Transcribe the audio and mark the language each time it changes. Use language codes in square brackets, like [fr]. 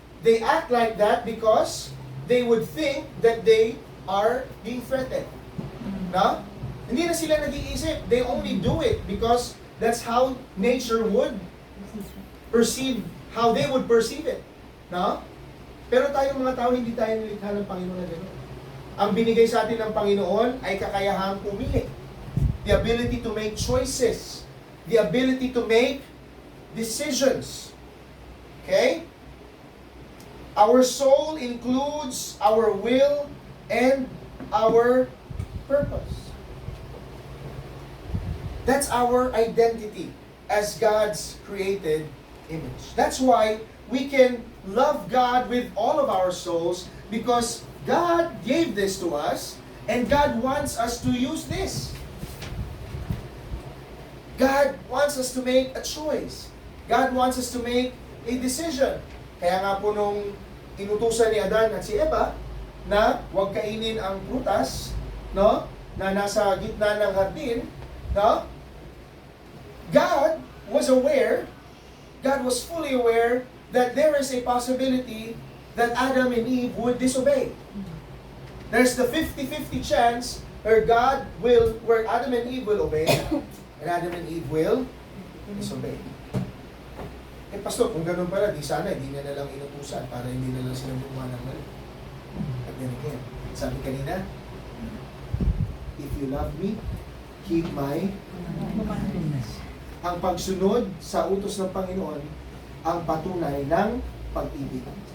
[en] They act like that because they would think that they are being threatened. No? [tl] Hindi na sila nag-iisip. [en] They only do it because that's how nature would perceive, how they would perceive it. No? [tl] Pero tayong mga tao, hindi tayo nilikha ng Panginoon na gano'n. Ang binigay sa atin ng Panginoon ay kakayahang pumili. [en] The ability to make choices. The ability to make decisions. Okay? Our soul includes our will and our purpose. That's our identity as God's created image. That's why we can love God with all of our souls, because God gave this to us and God wants us to use this. God wants us to make a choice. God wants us to make a decision. [tl] Kaya nga po nung inutusan ni Adan at si Eva na huwag kainin ang prutas, no, na nasa gitna ng hardin, no? [en] God was aware, God was fully aware that there is a possibility that Adam and Eve would disobey. There's the 50-50 chance where Adam and Eve will obey, and Adam and Eve will disobey. [tl] Eh, Pastor, kung ganun pala, di sana, hindi na lang inutusan para hindi na lang sila gumawa ng mali. [en] At then again, [tl] sabi kanina, [en] if you love me, keep my commandments. [tl] Ang pagsunod sa utos ng Panginoon ang patunay ng pag-ibig.